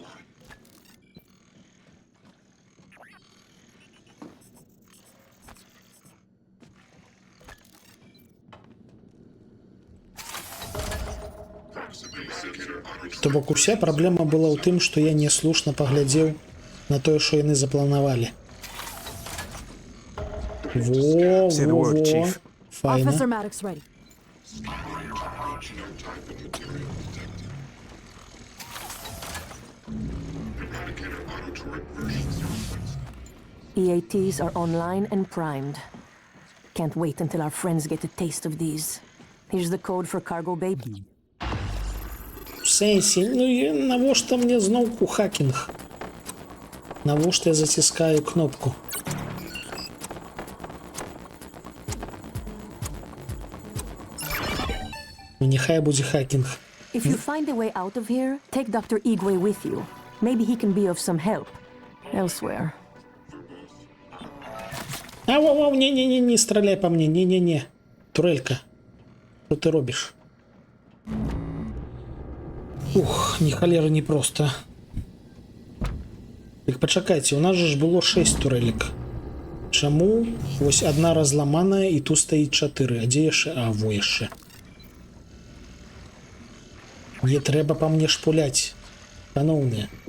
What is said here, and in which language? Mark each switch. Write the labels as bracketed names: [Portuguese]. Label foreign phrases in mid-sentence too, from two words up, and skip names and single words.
[Belarusian] То бок уся праблема была ў тым, што я няслушна паглядзеў на тое, што яны запланавалі. Во. Файна. [English] Officer Maddox ready. EATs are online and primed. Can't wait until our friends get a taste of these. Here's the code for cargo bay. [Belarusian] В сенсі, ну і навошта мне зноўку хакінг? Навошта я заціскаю кнопку? Ну нехай будзе хакінг. [English] If you find a way out of here, take Dr. Igwe with you. Maybe he can be of some help elsewhere. [Belarusian] Ау, не страляй по мне, не. Турелька, что ты робишь? Ух, ні халера не просто. Так пачакайце, у нас же ж было 6 турелек. Чаму? Вось одна разламаная і тут стаіць 4. А дзе яшчэ? А, во яшчэ. Не трэба па мне шпуляць, шаноўныя.